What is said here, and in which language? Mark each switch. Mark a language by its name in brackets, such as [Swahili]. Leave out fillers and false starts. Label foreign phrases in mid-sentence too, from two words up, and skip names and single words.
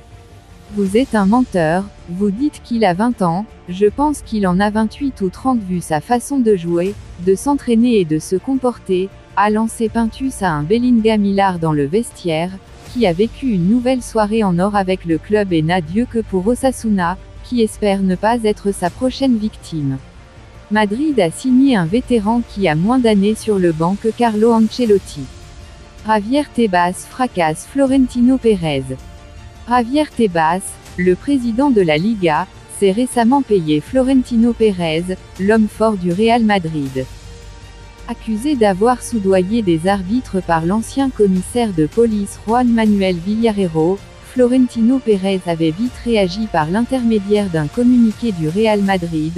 [French] Vous êtes un menteur, vous dites qu'il a 20 ans, je pense qu'il en a 28 ou 30 vu sa façon de jouer, de s'entraîner et de se comporter, a lancé Pintus à un Bellingham hilar dans le vestiaire, qui a vécu une nouvelle soirée en or avec le club et n'a Dieu que pour Osasuna, qui espère ne pas être sa prochaine victime. Madrid a signé un vétéran qui a moins d'années sur le banc que Carlo Ancelotti. Javier Tebas fracasse Florentino Pérez. Javier Tebas, le président de la Liga, s'est récemment payé Florentino Pérez, l'homme fort du Real Madrid. Accusé d'avoir soudoyé des arbitres par l'ancien commissaire de police Juan Manuel Villarreiro, Florentino Pérez avait vite réagi par l'intermédiaire d'un communiqué du Real Madrid.